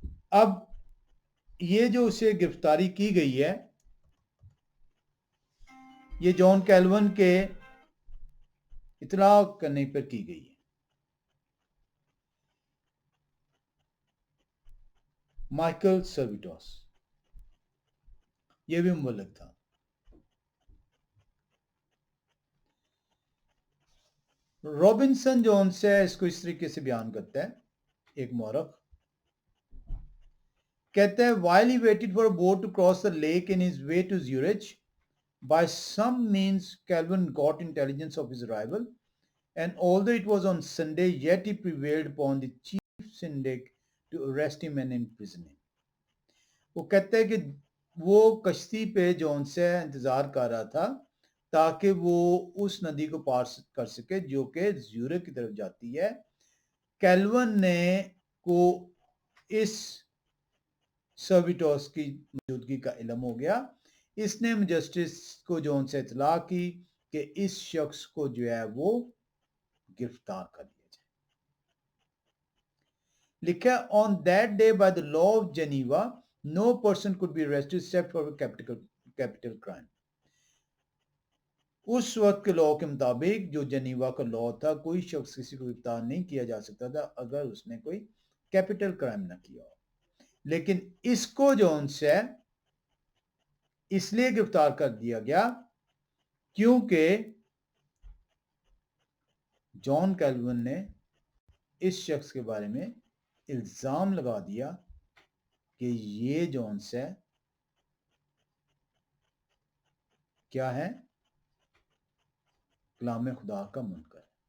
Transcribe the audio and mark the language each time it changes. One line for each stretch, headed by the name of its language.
Urdu: اب یہ جو اسے گرفتاری کی گئی ہے یہ جان کیلون کے اطلاع کرنے پر کی گئی ہے. مائیکل سرویٹوس یہ بھی مبلغ تھا. رابنسن جو ان سے اس کو اس طریقے سے بیان کرتا ہے ایک مورخ کہتا ہے
English: while he waited for a boat to cross the lake in his way to Zurich by some means Calvin got intelligence of his arrival and although it was on Sunday yet he prevailed upon the chief syndic to arrest him and imprison him.
Urdu: وہ کہتا ہے کہ وہ کشتی پہ جو ان سے انتظار کر رہا تھا تاکہ وہ اس ندی کو پار کر سکے جو کہ زیورخ کی طرف جاتی ہے. کیلون نے کو اس سرویٹوس کی موجودگی کا علم ہو گیا. اس نے مجسٹس کو جو ان سے اطلاع کی کہ اس شخص کو جو ہے وہ گرفتار کر لیا جائے. لکھا
English: on that day by the law of Geneva no person could be arrested except for a capital crime.
Urdu: اس وقت کے لاء کے مطابق جو جنیوا کا لاء تھا کوئی شخص کسی کو گرفتار نہیں کیا جا سکتا تھا اگر اس نے کوئی کیپٹل کرائم نہ کیا ہو. لیکن اس کو جو ان سے اس لیے گرفتار کر دیا گیا کیونکہ جان کیلون نے اس شخص کے بارے میں الزام لگا دیا کہ یہ جون سے کیا ہے کلام خدا کا منکر.